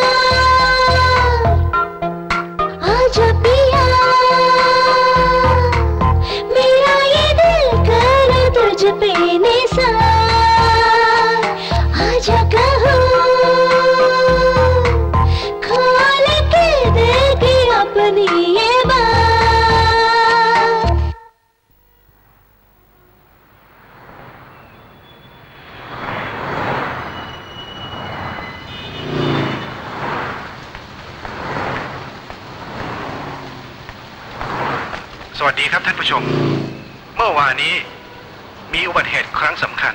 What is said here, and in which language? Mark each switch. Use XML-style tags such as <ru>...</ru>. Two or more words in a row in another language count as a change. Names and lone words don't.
<hi>आजा पिया, तुझ पे निसार, आजा कहूँ खोल के देगी अपनी ये बात।</hi> <th>สวัสดีครับท่านผู้ชมเมื่อวานนี้มีอุบัติเหตุครั้งสำคัญ</th>